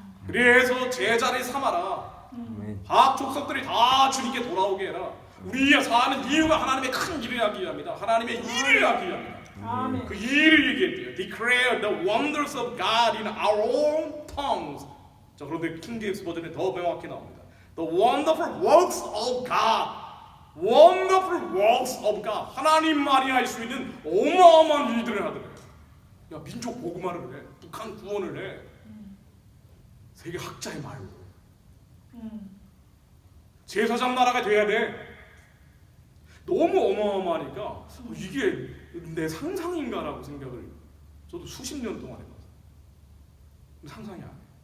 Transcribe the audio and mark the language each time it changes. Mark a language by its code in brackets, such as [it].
[ko] 그래서 제자를 삼아라. 각 족속들이 다 주님께 돌아오게 해라. 우리가 사는 이유가 하나님의 큰 일을 하기 위함이다. 하나님의 일을 하기 위함이다. 그 일을 얘기했대요. [en] Declare the wonders of God in our own tongues. [ko] 자, 그런데 킹 제임스 버전에 더 명확히 나옵니다. [en] The wonderful works of God. Wonderful works of God. [ko] 하나님만이 할 수 있는 어마어마한 일들을 하더래요. 야, 민족 복음화를 해. 북한 구원을 해. 세계 학자의 말로. 제사장 나라가 돼야 돼. 너무 어마어마하니까 이게 내 상상인가라고 생각을 저도 수십 년 동안 해봤어요. 상상이 안 해.